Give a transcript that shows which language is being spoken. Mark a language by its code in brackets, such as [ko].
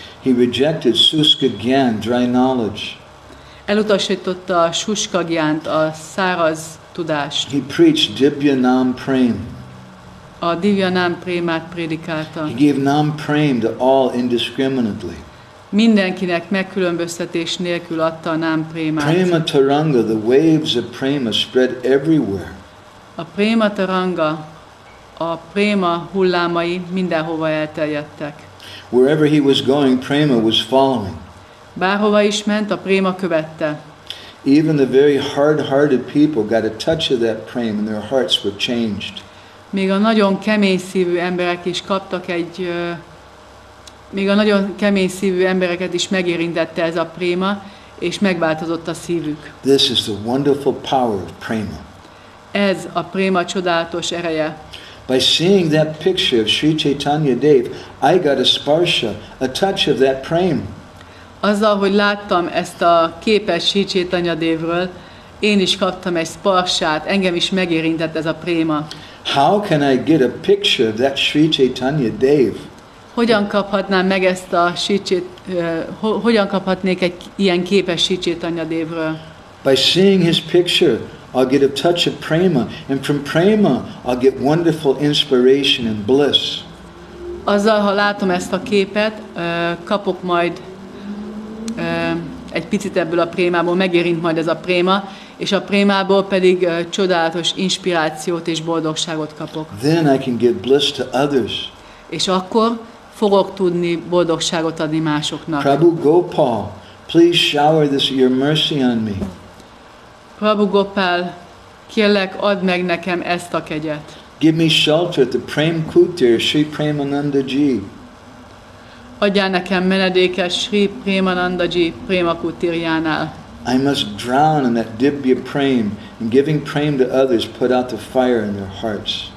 [en] He rejected Suska Gyan, dry knowledge. [hu] Elutasította a Suska Gyánt, a száraz tudást. [en] He preached Dibya Nam Prem. [hu] A Divya Nam Prémát prédikálta. [en] He gave Nam Prem to all indiscriminately. [hu] Mindenkinek megkülönböztetés nélkül adta a Nam Prémát. [en] Prema Taranga, the waves of Prema spread everywhere. [hu] A Prema Taranga, a Préma hullámai mindenhova elterjedtek. [en] Wherever he was going, Prema was following. [hu] Bárhova is ment, a Préma követte. [en] Even the very hard-hearted people got a touch of that prema and their hearts were changed. [hu] Még a nagyon kemény szívű emberek is kaptak még a nagyon kemény szívű embereket is megérintette ez a préma, és megváltozott a szívük. [en] This is the wonderful power of prema. [hu] Ez a préma csodálatos ereje. [en] By seeing that picture of Sri Chaitanya Dev, I got a sparsha, a touch of that prema. [hu] Azzal, hogy láttam ezt a képet Sri Chaitanya Devről, én is kaptam egy sparsát, engem is megérintett ez a préma. [en] How can I get a picture of that Sri Chaitanya Dev? [hu] Hogyan kaphatnám meg ezt a hogyan kaphatnék egy ilyen képes Sri Chaitanya Devről? [en] By seeing his picture, I'll get a touch of prema, and from prema, I'll get wonderful inspiration and bliss. [hu] Azzal, ha látom ezt a képet, kapok majd egy picit ebből a prémából, megérint majd ez a préma, és a prémából pedig csodálatos inspirációt és boldogságot kapok. [en] Then I can give bliss to others. [hu] És akkor fogok tudni boldogságot adni másoknak. [en] Prabhu Gopal, please shower your mercy on me. [hu] Prabhu Gopal, kérlek, add meg nekem ezt a kegyet. [en] Give me shelter at the Prem Kutir, Sri Premananda Ji. [hu] Adjál nekem menedéket Sri Premananda Ji Prema Kutirjánál. [en] I must drown in that Dibya Prem, and giving Prem to others put out the fire in their hearts.